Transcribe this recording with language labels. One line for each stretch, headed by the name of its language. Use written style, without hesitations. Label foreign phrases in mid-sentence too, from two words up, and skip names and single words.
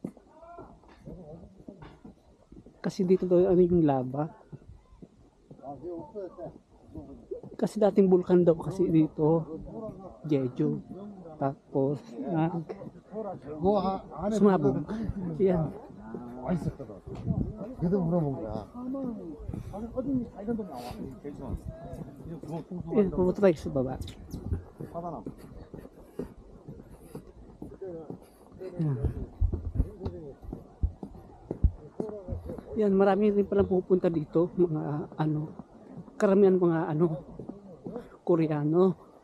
Filipino: Kasi dito daw ano yung lava. Kasi dating bulkan daw kasi dito, Jeju. Tapos
Korean: 안에
Filipino: Sumabog. Yan.
Korean: 맛있었거든. 그래도 물어본 거야.
Filipino: Yan, pumunta tayo sa baba. Yan. Yan, marami rin palang pupunta dito, mga ano, karamihan mga ano, Koreano.